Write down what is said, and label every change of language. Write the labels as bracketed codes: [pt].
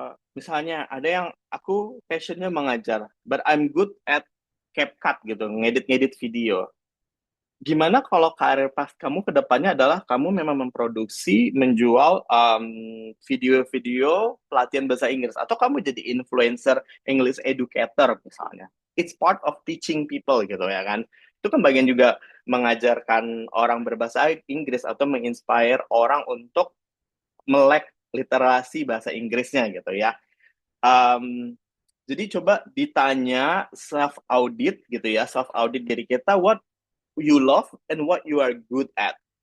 [id] Misalnya ada yang aku passionnya mengajar, [en] but I'm good at CapCut [id] gitu, ngedit-ngedit video. Gimana kalau karir pas kamu ke depannya adalah kamu memang memproduksi, menjual video-video pelatihan bahasa Inggris, atau kamu jadi influencer English educator misalnya. [en] It's part of teaching people gitu ya kan. [id] Itu kan bagian juga mengajarkan orang berbahasa Inggris atau menginspire orang untuk melek literasi bahasa Inggrisnya gitu ya. Um, jadi coba ditanya self audit gitu ya, self audit diri kita, [en] what you love and what you are good at.